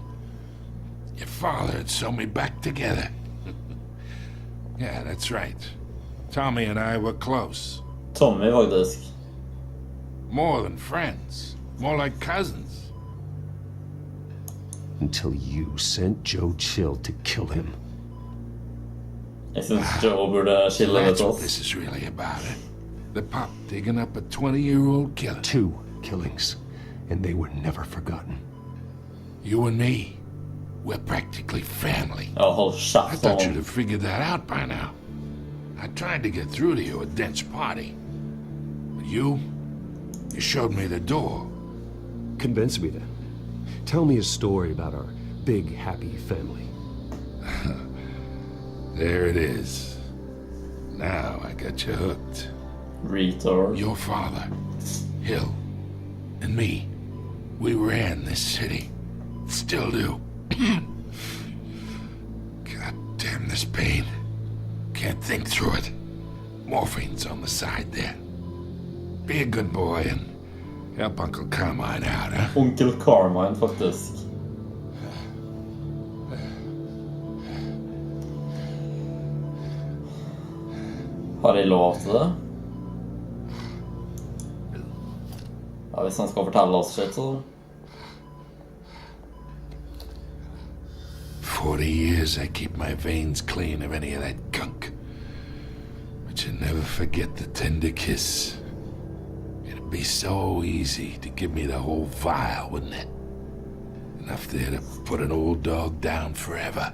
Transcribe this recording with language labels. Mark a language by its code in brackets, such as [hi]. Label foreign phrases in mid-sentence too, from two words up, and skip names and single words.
[en] Your father'd sew me back together. Yeah, that's right. Tommy and I were close. [no] Tommy, faktisk. [en] More than friends. More like cousins. Until you sent Joe Chill to kill him. [no] Jeg synes Joe burde skille litt [en] That's what [no] oss. [en] this is really about. The pop digging up a 20-year-old killer. 2 killings, and they were never forgotten. You and me, we're practically family. [no] Ja, hold [en] I [no] kjeft [en] thought you'd [no] om. [en] have figured that out by now. I tried to get through to you at Dent's party. But you showed me the door. Convince me then. Tell me a story about our big, happy family. There it is. Now I got you hooked. Retard. Your father, Hill, and me, we ran this city. Still do. God damn this pain. Can't think through it. Morphine's on the side there. Be a good boy and help Uncle Carmine out, huh? [no] Onkel Carmine, faktisk. Har jeg lov til det? Ja, hvis han skal fortelle oss shit, så... [en] 40 years I keep my veins clean of any of that gunk. But you never forget the tender kiss. It'd be so easy to give me the whole vial, wouldn't it? Enough there to put an old dog down forever.